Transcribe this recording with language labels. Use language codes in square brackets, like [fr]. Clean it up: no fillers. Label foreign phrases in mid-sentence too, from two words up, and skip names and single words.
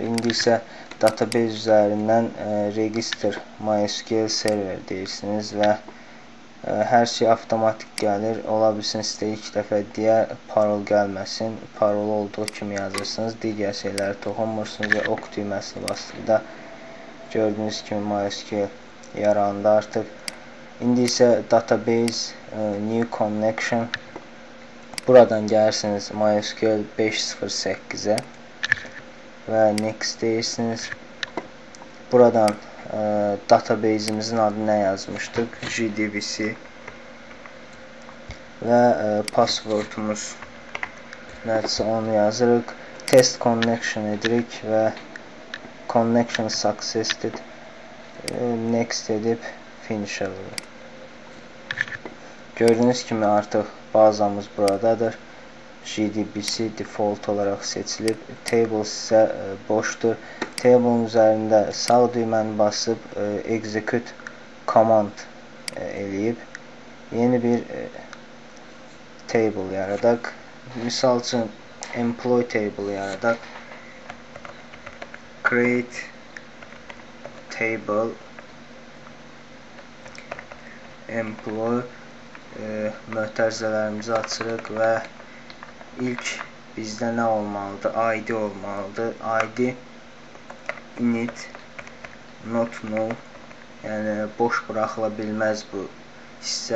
[az] İndi isə database üzərindən [en] register MySQL server [az] deyirsiniz və hər şey avtomatik gəlir. Ola bilsin sizdə ilk dəfə deyə parol gəlməsin. Parol olduğu kimi yazırsınız. Digər şeyləri toxunmursunuz və ok düyməsini basdıqda gördüyünüz kimi MySQL yarandı artıq. [en] İndi isə database new connection. [az] Buradan gəlirsiniz MySQL 5.0.8'e və next deyirsiniz. Buradan database'imizin adı nə yazmışdıq? JDBC və passwordumuz nədirsə onu yazırıq. [en] Test connection [az] edirik və [en] connection successful next [az] edib finish alırıq. Gördüyünüz kimi artıq bazamız buradadır. JDBC default olarak seçilib. Tables ise boşdur. Table'ın üzerinde sağ düyməni basıb [en] execute command [az] eləyib yeni bir table yaradaq. Misal üçün [en] employee table [az] yaradaq. [en] Create table employee [az] mötərizələrimizi açırıq və ilk bizdə nə olmalıdır? ID olmalıdır. [en] ID init not null, [az] yəni boş buraxıla bilməz bu hissə.